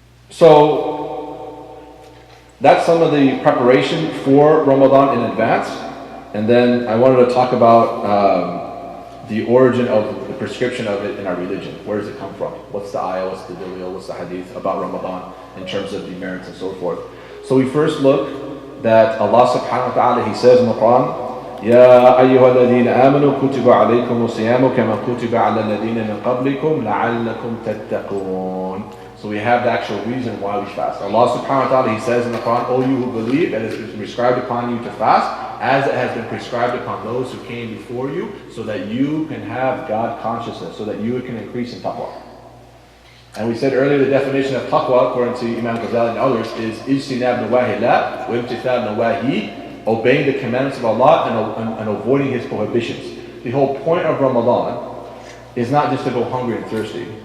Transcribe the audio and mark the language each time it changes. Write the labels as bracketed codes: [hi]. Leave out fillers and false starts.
[en] So that's some of the preparation for Ramadan in advance. And then I wanted to talk about the origin of the prescription of it in our religion. Where does it come from? What's the ayah, what's the dalil, what's the hadith about Ramadan in terms of the merits and so forth. So we first look that Allah subhanahu wa ta'ala, He says in the Quran, [ar] يا أيها الذين آمنوا كتب عليكم الصيام كما كتب على الذين من قبلكم لعلكم تتقون. [en] So we have the actual reason why we fast. Allah subhanahu wa ta'ala, He says in the Quran, O you who believe, that it is prescribed upon you to fast, as it has been prescribed upon those who came before you, so that you can have God consciousness, so that you can increase in taqwa. And we said earlier the definition of taqwa, according to Imam Ghazali and others, is ijtinab nawahi la wa imtithal nawahi, obeying the commandments of Allah and avoiding His prohibitions. The whole point of Ramadan is not just to go hungry and thirsty.